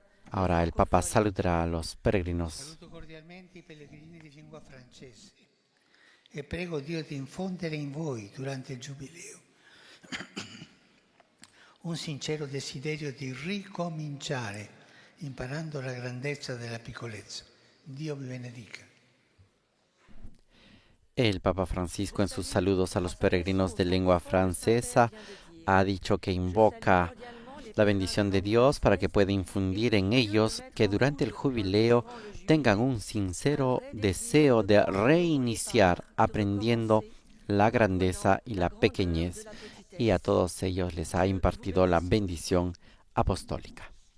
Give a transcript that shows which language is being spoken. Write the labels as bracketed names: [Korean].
[Spanish] Ahora el Papa saludará a los peregrinos. [Italian] Saluto cordialmente i pellegrini di lingua francese e prego Dio di infondere in voi durante il Giubileo un sincero desiderio di ricominciare imparando la grandezza della piccolezza. Dio vi benedica. [Spanish] El Papa Francisco, en sus saludos a los peregrinos de lengua francesa, ha dicho que invoca la bendición de Dios para que pueda infundir en ellos que durante el jubileo tengan un sincero deseo de reiniciar aprendiendo la grandeza y la pequeñez, y a todos ellos les ha impartido la bendición apostólica.